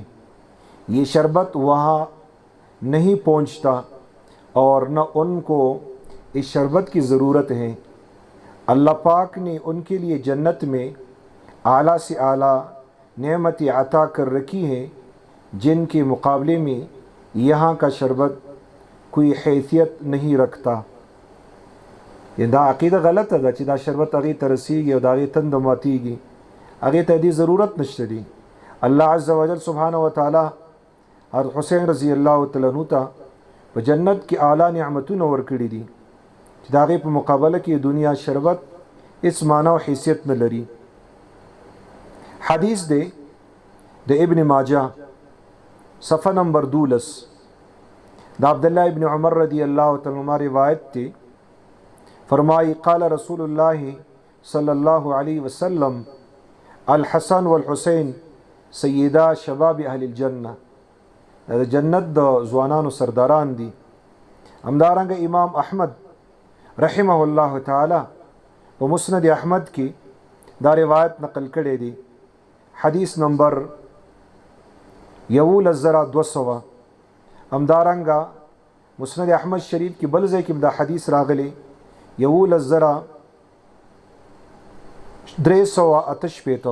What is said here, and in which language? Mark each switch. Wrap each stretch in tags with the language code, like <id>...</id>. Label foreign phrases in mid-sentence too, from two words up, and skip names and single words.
<ur>یہ شربت وہاں نہیں پہنچتا اور نہ ان کو اس شربت کی ضرورت ہے. اللہ پاک نے ان کے لیے جنت میں اعلیٰ سے اعلیٰ نعمتیں عطا کر رکھی ہیں جن کے مقابلے میں یہاں کا شربت کوئی حیثیت نہیں رکھتا.</ur> <ps>دا عقیده غلطه ده چې دا شربت هغې ته رسیږي او د هغې تنده ماتیږي، هغې ته دې ضرورت نشته دی.</ps> <ar>الله عز وجل سبحانه وتعالی</ar> <ps>حضرت حسین</ps> <ar>رضی الله تعالی عنہ</ar> <ps>ته په جنت کې اعلی نعمتونه ورکړي دي چې د هغې په مقابله کې دنیا شربت هیڅ معنا او حیثیت نه لري. حدیث دی د ابن ماجه صفحه نمبر 12، د عبداللہ ابن عمر</ps> <ar>رضی اللہ تعالی عنہ</ar> <ps>روایت تھی.</ps> <ar>فرمائی قال رسول اللہ صلی اللہ علیہ وسلم الحسن والحسین سیدہ شباب اہل الجنہ،</ar> <ps>جنت د ځوانانو سرداران دي. همدارنګه امام احمد رحمه الله تعالی په مسند احمد کې دا روایت نقل کړی دی، حدیث نمبر 11200. همدارنګه مسند احمد شریف کې بل ځای کې دا حدیث راغلی 11358.</ps>